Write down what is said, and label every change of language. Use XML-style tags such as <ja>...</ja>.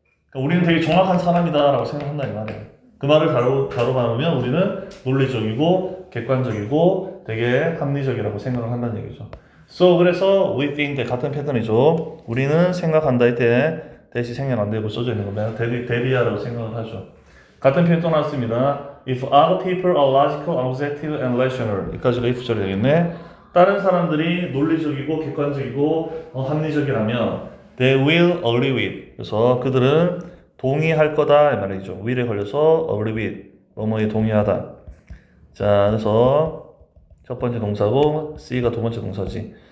<ko>그러니까 우리는 되게 정확한 사람이다라고 생각한다 이 말이에요. 그 말을 다뤄보면 우리는 논리적이고 객관적이고 되게 합리적이라고 생각을 한다는 얘기죠.</ko> <en>So</en> <ko>그래서</ko> <en>we think</en> <ko>같은 패턴이죠. 우리는 생각한다 이때 대시 생략 안 되고 써져 있는 거면 대리하라고 생각을 하죠. 같은 표현 또 나왔습니다.</ko> <en>If other people are logical, objective, and rational.</en> <ko>여기까지가 if절이 되겠네. 다른 사람들이 논리적이고 객관적이고 합리적이라면</ko> <en>they will agree with.</en> <ko>그래서 그들은 동의할 거다 이 말이죠. will에 걸려서 agree with 뭐뭐에 동의하다. 자, 그래서 첫 번째 동사고 C가 두 번째 동사지.</ko>